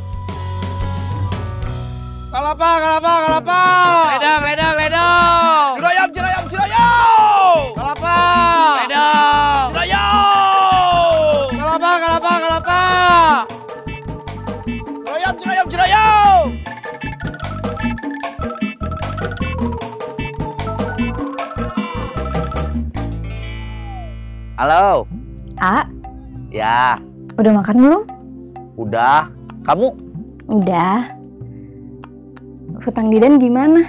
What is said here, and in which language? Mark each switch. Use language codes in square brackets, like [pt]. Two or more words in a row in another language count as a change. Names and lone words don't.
[su] Kalapa, kalapa, kalapa. Ledang, ledang, ledang. Ciroyam, ciroyam, ciroyam. Kalapa. Ledang. Ciroyam. Kalapa, kalapa, kalapa. Ciroyam, ciroyam, ciroyam. [id] Halo. A, Ya, udah makan belum? udah. Kamu? Udah. Hutang Didan gimana?